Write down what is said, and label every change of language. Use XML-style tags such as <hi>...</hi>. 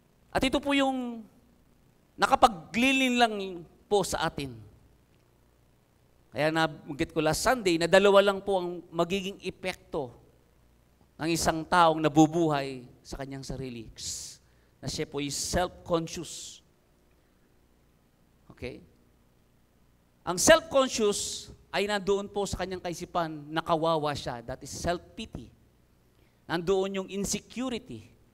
<tl>At ito po yung nakapaglilin lang po sa atin. Kaya nabanggit ko last Sunday na dalawa lang po ang magiging epekto ng isang taong nabubuhay sa kanyang sarili. Na siya po is self-conscious.</tl> <en>Okay?</en> <tl>Ang self-conscious ay nandoon po sa kanyang kaisipan na kawawa siya.</tl> <en>That is self-pity.</en> <tl>Nandoon yung insecurity.</tl>